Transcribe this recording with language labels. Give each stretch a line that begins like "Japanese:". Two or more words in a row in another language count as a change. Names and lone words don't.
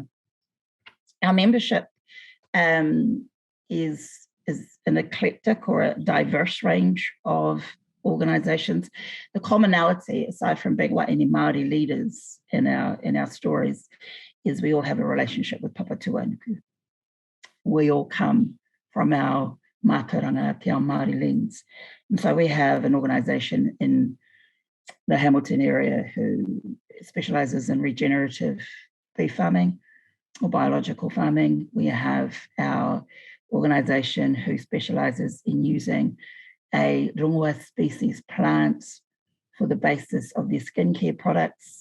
English: Our membership is an eclectic or a diverse range of organisations. The commonality, aside from being
Māori: wāini Māori
English: leaders in our stories, is we all have a relationship with Papa Tuanuku. We all come from our mātauranga,
Māori: te ao Māori
English: lens. And so we have an organisation in the Hamilton area who specialises in regenerative beef farming or biological farming. We have our organisation who specialises in using a rongoa species plant for the basis of their skincare products.